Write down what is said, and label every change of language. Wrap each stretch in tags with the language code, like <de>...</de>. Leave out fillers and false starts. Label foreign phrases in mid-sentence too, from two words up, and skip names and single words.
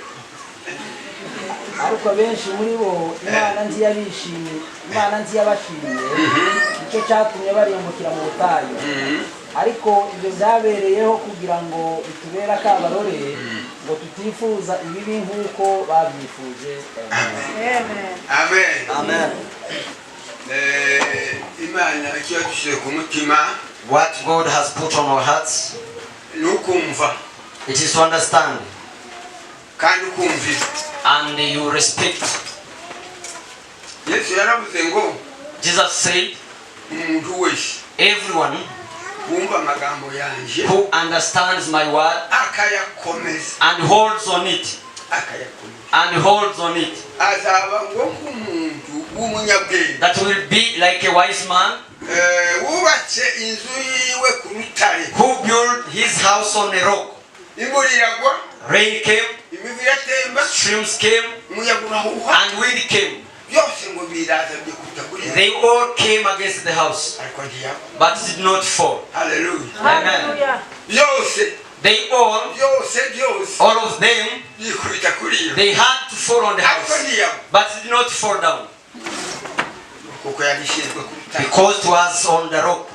<rw>ariko benshi muri bo Imana nzi yabashimiye nicyo cyatumye barimbukira mu butayu ariko ibyo byabereyeho kugira ngo bitubere akabarore ngo tutifuza ibibi nk'uko babyifuje. Amen. Imana ikiyadushyize ku mutima,</rw> <en>what God has put on our hearts,</en> <rw>nukumva,</rw> <en>it is to understand,</en> <rw>kandi ukumvira,</rw> <en>and you respect.</en> <rw>Yesu yaravuze ngo,</rw> <en>Jesus said,</en> <rw>umuntu wese,</rw> <en>everyone</en> <rw>wumva amagambo yanjye,</rw> <en>who understands my word</en> <rw>akayakomeza,</rw> <en>and holds on it,</en> <rw>azaba ngo nk'umuntu w'umunyabwenge,</rw> <en>that will be like a wise man,</en> <rw>wubatse inzu yiwe Kurutare,</rw> <en>who built his house on a rock.</en> <rw>Imvura iragwa,</rw> <en>rain came,</en> <rw>imivu iratemba,</rw> <en>streams came,</en> <rw>umuyaga urahuha,</rw> <en>and wind came. They all came against the house, but did not fall. Hallelujah. Amen. They all of them, they had to fall on the house, but did not fall down, because it was on the rock.</en>